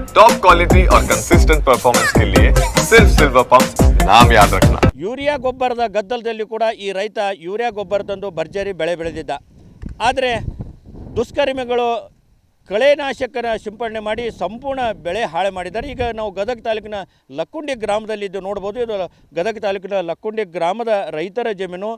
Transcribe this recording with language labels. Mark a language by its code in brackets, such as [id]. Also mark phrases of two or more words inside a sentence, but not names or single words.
[en] top quality [hi] और [en] consistent performance [hi] के लिए सिर्फ [en] silver pump [hi] नाम याद रखना। [kn] ಯೂರಿಯಾ ಗೊಬ್ಬರದ ಗದ್ದಲದಲ್ಲಿ ಕೂಡ ಈ ರೈತ ಯೂರಿಯಾ ಗೊಬ್ಬರ ತಂದು ಭರ್ಜರಿ ಬೆಳೆ ಬೆಳೆದಿದ್ದ. ಆದರೆ ದುಷ್ಕರ್ಮಿಗಳು ಕಳೆನಾಶಕನ ಸಿಂಪಡಣೆ ಮಾಡಿ ಸಂಪೂರ್ಣ ಬೆಳೆ ಹಾಳು ಮಾಡಿದ್ದಾರೆ. ಈಗ ನಾವು ಗದಗ ತಾಲೂಕಿನ ಲಕ್ಕುಂಡಿ ಗ್ರಾಮದಲ್ಲಿ ಇದು ನೋಡ್ಬೋದು. ಇದು ಗದಗ ತಾಲೂಕಿನ ಲಕ್ಕುಂಡಿ ಗ್ರಾಮದ ರೈತರ ಜಮೀನು.